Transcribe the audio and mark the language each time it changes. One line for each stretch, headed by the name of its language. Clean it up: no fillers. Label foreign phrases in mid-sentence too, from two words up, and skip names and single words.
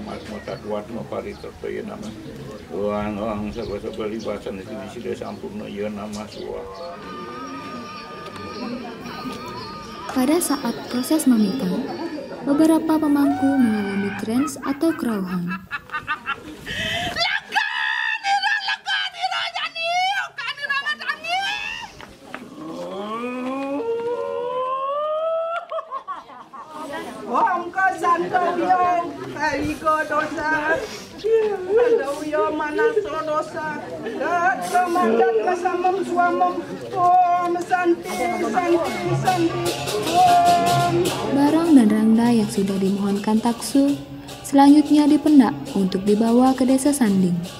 Indonesian: Pada saat proses mamitan, beberapa pemangku mengalami trans atau kerauhan.
Sanskrit: Om ka santoyo, kaliko dosa, santoyo manaso dosa, kemandat kasamam suamam, om santi, om.
Indonesian: Barong dan rangda yang sudah dimohonkan taksu, selanjutnya dipendak untuk dibawa ke desa Sanding.